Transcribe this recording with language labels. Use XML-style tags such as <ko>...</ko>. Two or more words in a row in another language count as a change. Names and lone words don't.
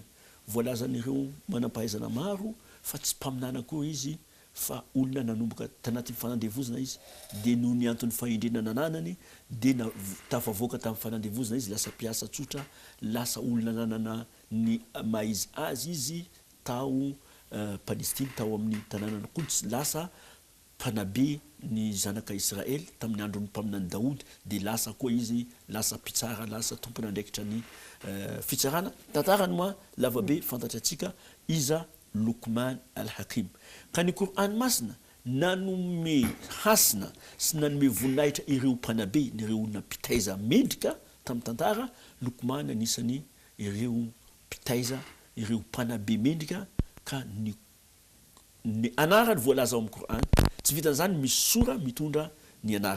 <mg>Voalazan'ireo manampahaizana maro fa tsy mpaminana koa izy fa olona nanomboka tanaty fanandevozana izy dia noho ny antony fahendrena nananany dia tafavoaka tamin'ny fanandevozana izy lasa mpiasa tsotra, lasa olona nanana ny maizy azy izy tao Palestine tao amin'ny tanàna ny Quds, lasa mpanabe ny zanaka Israel tamin'ny andron'ny mpaminany Daoud dia lasa koa izy lasa mpitsara, lasa tompona andraikitra ny fitsarana. Tantarany moa lavabe fantatratsika iza Luqman al-Hakim. Ka ny Qur'an masina nanome hasina sy nanome voninahitra ireo mpanabe ny ireo olona mpitaiza mendrika tamin'ny tantara. Luqman anisany ireo mpitaiza ireo mpanabe mendrika ka ny anarany voalaza ao amin'ny Qur'an tsy vitan'izany misy sora mitondra ny anarany.</mg>